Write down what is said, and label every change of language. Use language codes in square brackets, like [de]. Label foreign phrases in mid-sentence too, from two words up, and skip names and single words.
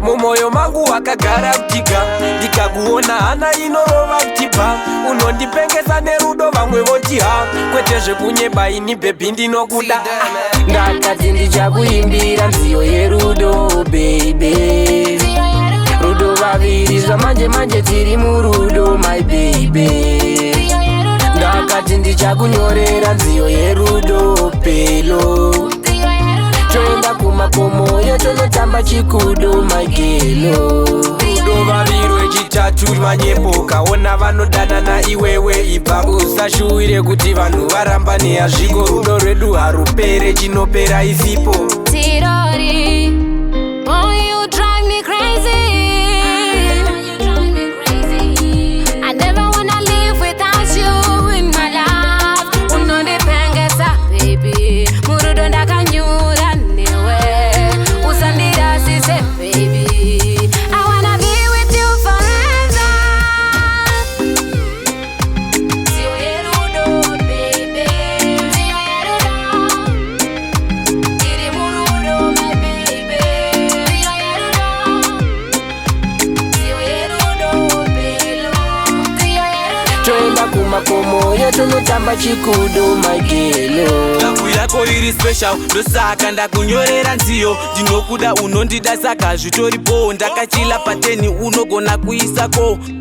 [sn] Mumoyo mangu wakagara kutiga. Ndikakuona hana inorova kutipa. Unondipengesa nerudo vamwe votiha. Kwete zvekunyeba ini baby ndinokuda. Ndakati ndichakuimbira nziyo yerudo, baby. Nziyo yerudo. Rudo vaviri zvamanje manje tiri murudo, [en] my baby. [sn] Nziyo yerudo. Ndakati ndichakunyorera nziyo yerudo, pelo. Nziyo yerudo. Toenda kumakomo yotonotamba chikudo, my gelo. Rudo vaviri wechitatu manyepo. Ukaona vanodanana iwewe ibva. Usashuwire kuti vanhu varambane hazviko. Rudo rwedu harupere, chinopera isipo. Tirori. [en] Oh, you drive me crazy. I never wanna live without you in my life. [sn] Unondipengesa, baby. Murudo ndakanyura newe. Usandirasise, baby. [en] I wanna be with you forever. [sn] Nziyo yerudo, baby. Nziyo yerudo. Tiri murudo, [en] my baby. [sn] Nziyo yerudo. Nziyo yerudo, pelo. Nziyo yerudo. Toenda kumakomo yotonotamba chikudo, my gelo. Lavu yako iri special, ndosaka ndakunyorera nziyo. Ndinokuda, unondida, saka zvitoripo. Ndakachila pateni, unogona kuisako.